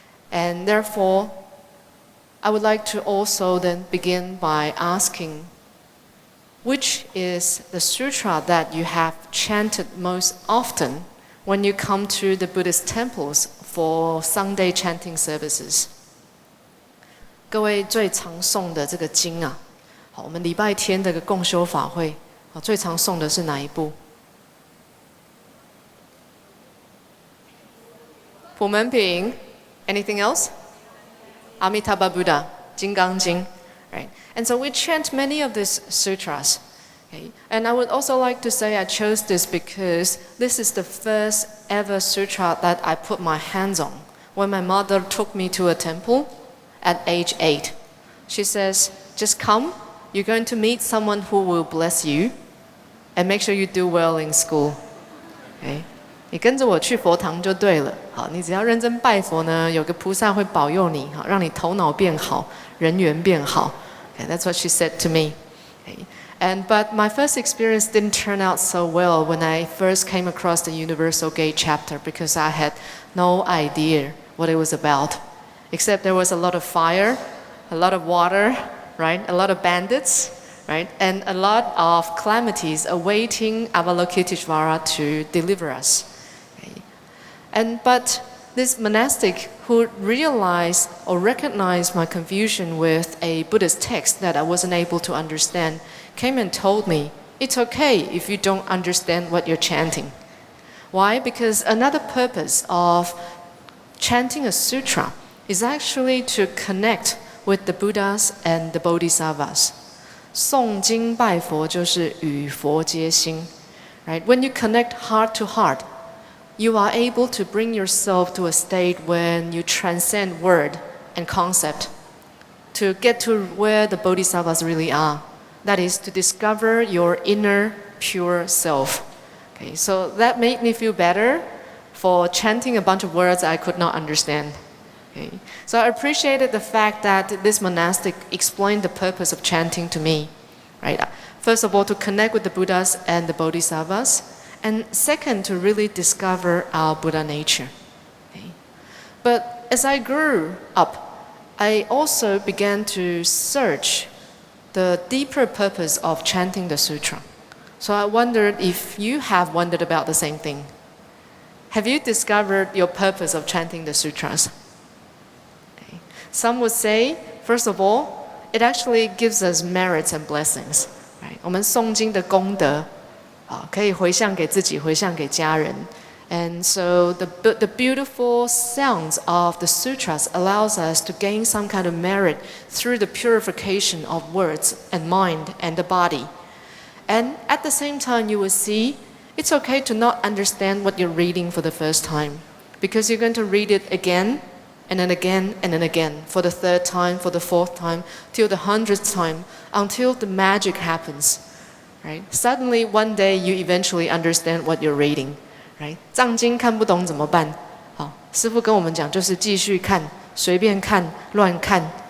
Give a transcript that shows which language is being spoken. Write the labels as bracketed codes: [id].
[en] And therefore, I would like to also then begin by asking, which is the sutra that you have chanted most often when you come to the Buddhist temples for Sunday chanting services? [zh] 各位最常诵的这个经啊，好，我们礼拜天这个共修法会，最常诵的是哪一部？ [en] 普门品 Anything else? Amitabha Buddha, 金刚经 right? And so we chant many of these sutras. Okay? And I would also like to say I chose this because this is the first ever sutra that I put my hands on when my mother took me to a temple at age 8. She says, just come, you're going to meet someone who will bless you and make sure you do well in school. Okay? [zh] 你跟着我去佛堂就对了。好，你只要认真拜佛呢，有个菩萨会保佑你，好，让你头脑变好，人缘变好。 [en] Okay, that's what she said to me. Okay. But my first experience didn't turn out so well when I first came across the Universal Gate chapter, because I had no idea what it was about, except there was a lot of fire, a lot of water, right? A lot of bandits, right? And a lot of calamities awaiting Avalokiteshvara to deliver us. But this monastic who realized or recognized my confusion with a Buddhist text that I wasn't able to understand came and told me, it's okay if you don't understand what you're chanting. Why? Because another purpose of chanting a sutra is actually to connect with the Buddhas and the Bodhisattvas. [zh] 诵经拜佛就是与佛结心, right? [en] When you connect heart to heart, you are able to bring yourself to a state when you transcend word and concept to get to where the bodhisattvas really are. That is, to discover your inner pure self. Okay, so that made me feel better for chanting a bunch of words I could not understand. Okay, so I appreciated the fact that this monastic explained the purpose of chanting to me. Right? First of all, to connect with the Buddhas and the bodhisattvas. And second, to really discover our Buddha nature. Okay. But as I grew up, I also began to search the deeper purpose of chanting the sutra. So I wondered if you have wondered about the same thing. Have you discovered your purpose of chanting the sutras? Okay. Some would say, first of all, it actually gives us merits and blessings. Right? [zh] 我们诵经的功德可以回向给自己，回向给家人。 [en] And so the beautiful sounds of the sutras allows us to gain some kind of merit through the purification of words and mind and the body. And at the same time, you will see it's okay to not understand what you're reading for the first time, because you're going to read it again and then again and then again, for the third time, for the fourth time, till the 100th time, until the magic happens. Right? Suddenly, one day, you eventually understand what you're reading. [zh] Right? 藏经看不懂怎么办？好，师父跟我们讲，就是继续看，随便看，乱看。